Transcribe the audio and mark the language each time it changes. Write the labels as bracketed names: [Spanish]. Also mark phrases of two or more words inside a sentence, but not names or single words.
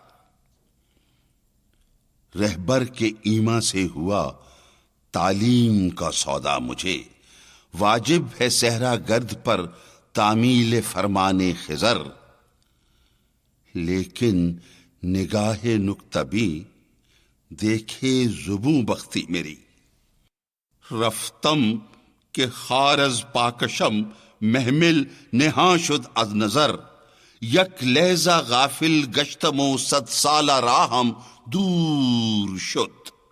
[Urdu] رہبر کے ایما سے ہوا تعلیم کا سودا مجھے، واجب ہے صحرا گرد پر تعمیل فرمان خضر۔ لیکن نگاہ نکتبی دیکھے زبوں بختی میری، [Persian] رفتم کہ خار از پاکشم محمل نہاں شد از نظر۔ یک لحظہ غافل گشتم و 100 سالہ راہم دور شد۔